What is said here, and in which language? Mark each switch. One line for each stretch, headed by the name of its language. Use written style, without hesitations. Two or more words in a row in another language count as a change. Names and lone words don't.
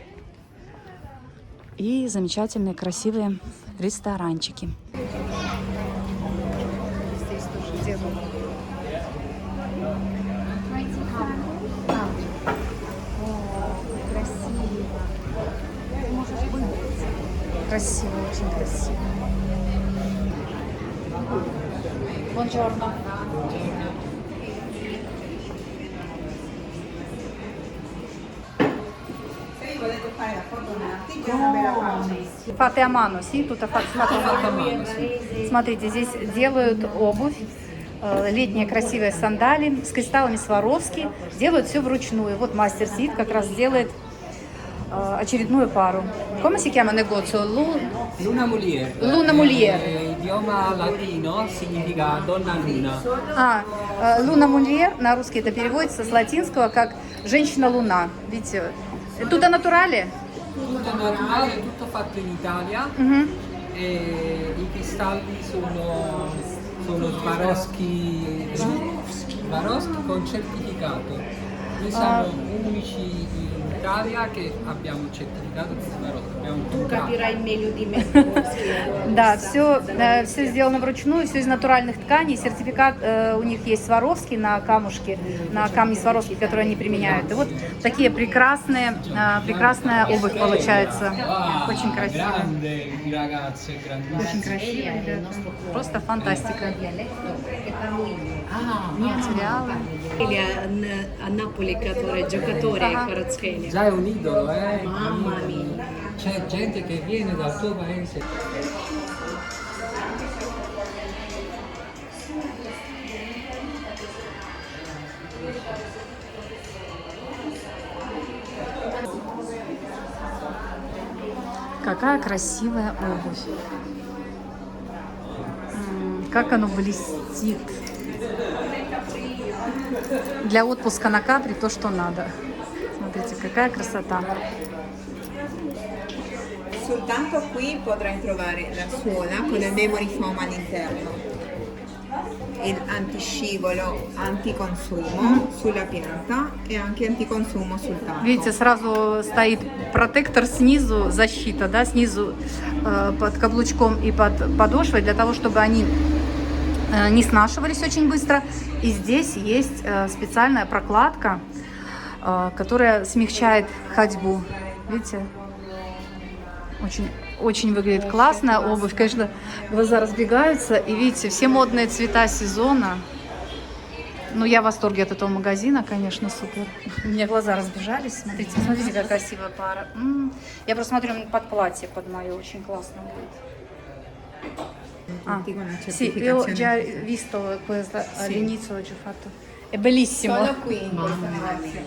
Russian: И замечательные, красивые ресторанчики. Здесь тоже делают. Красиво, очень красиво.
Italian: Buongiorno. Fate a mano, sì? Тут fate a mano.
Russian: Смотрите, здесь делают обувь, летние красивые сандали с кристаллами Сваровски. Делают все вручную. Вот мастер сидит, как раз делает очередную пару.
Italian: Come si chiama negozio? Luna Mulier. Luna Mulier. Idioma latino significa donna luna.
Russian: Luna Mulier на русский это переводится с латинского как женщина-луна. Видите,
Italian: tutto naturale? Tutto naturale, tutto fatto in Italia. E i cristalli sono Swarovski con certificato. Noi siamo unici Italia che abbiamo il certificato di Swarovski. Abbiamo Tu comprato. capirai meglio di me. Swarovski.
Russian: Да, все сделано вручную, все из натуральных тканей. Сертификат у них есть Сваровский на камушке, на камни Сваровски, которые они применяют. И вот такие прекрасная обувь получается. Wow, Очень красиво.
Italian: grande il ragazzo, è grandissimo.
Russian: Очень красиво, ребята. Просто фантастика. Ah, Материалы.
Italian: A Napoli giocatore Ah. Kvaratskhelia. Già è un idolo, eh? Mamma mia. C'è gente che viene dal tuo paese.
Russian: Какая красивая обувь. Как оно блестит. Для отпуска на Капри то, что надо. Смотрите, какая красота.
Italian: Soltanto qui potrai trovare la suola con il memory foam all'interno, il antiscivolo, anticonsumo sulla pianta e anche anticonsumo sul tappo.
Russian: Видите, сразу стоит протектор снизу, защита, да, снизу под каблучком и под подошвой, для того, чтобы они не снашивались очень быстро. И здесь есть специальная прокладка, которая смягчает ходьбу. Видите? Очень выглядит классная обувь. Конечно, глаза разбегаются. И видите, все модные цвета сезона. Ну, я в восторге от этого магазина, конечно, супер. У меня глаза разбежались. Смотрите, смотрите, какая красивая пара. Я просто смотрю под платье, под мое. Очень классно будет.
Italian: Tutti con la Sì, io ho certificazione. già visto questo all'inizio, l'ho già fatto. È bellissimo. Solo qui in questa negozio.